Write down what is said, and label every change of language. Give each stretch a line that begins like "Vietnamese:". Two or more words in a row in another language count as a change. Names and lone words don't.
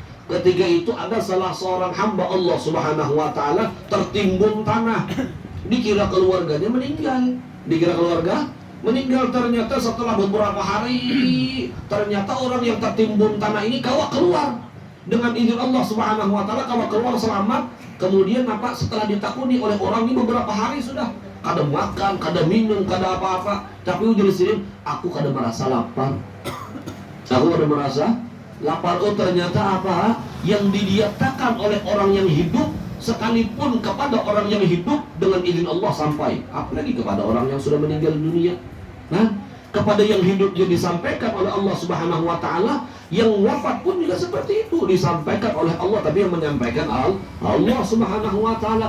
Indonesian: Ketika itu ada salah seorang hamba Allah
Arabic: سبحانه وتعالى
Indonesian: tertimbun tanah. Dikira keluarganya meninggal. Ternyata setelah beberapa hari, ternyata orang yang tertimbun tanah ini keluar. Dengan izin Allah
Arabic: سبحانه وتعالى
Indonesian: keluar selamat. Kemudian setelah ditakuni oleh orang ini beberapa hari sudah kada makan, kada minum, kada apa-apa. Tapi ujar Sidin, aku kada merasa lapar. Lapar. Oh, ternyata apa yang didiatakan oleh orang yang hidup, sekalipun kepada orang yang hidup dengan izin Allah sampai, apalagi kepada orang yang sudah meninggal dunia. Nah, kepada yang hidup yang disampaikan oleh Allah
Arabic: سبحانه وتعالى,
Indonesian: Yang wafat pun juga seperti itu, disampaikan oleh Allah, tapi yang menyampaikan Allah
Arabic: سبحانه وتعالى.